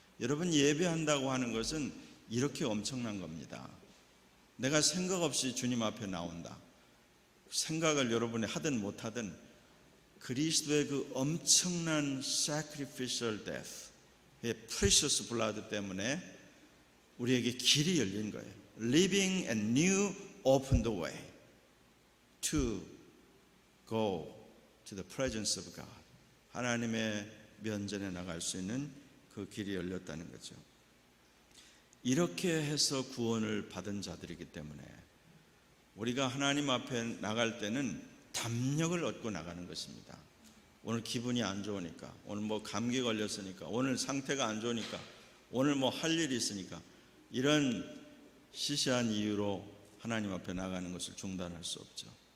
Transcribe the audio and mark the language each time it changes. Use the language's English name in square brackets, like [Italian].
[Korean] 여러분, 예배한다고 하는 것은 이렇게 엄청난 겁니다. 내가 생각 없이 주님 앞에 나온다. 생각을 여러분이 하든 못하든 그리스도의 그 엄청난 [English] sacrificial death, [Korean] 그의 [English] precious blood [Korean] 때문에 우리에게 길이 열린 거예요. [English] Living and new opened the way to go to the presence of God. [Korean] 하나님의 면전에 나갈 수 있는 그 길이 열렸다는 거죠. 이렇게 해서 구원을 받은 자들이기 때문에 우리가 하나님 앞에 나갈 때는 담력을 얻고 나가는 것입니다. 오늘 기분이 안 좋으니까, 오늘 뭐 감기 걸렸으니까, 오늘 상태가 안 좋으니까, 오늘 뭐 할 일이 있으니까, 이런 시시한 이유로 하나님 앞에 나가는 것을 중단할 수 없죠.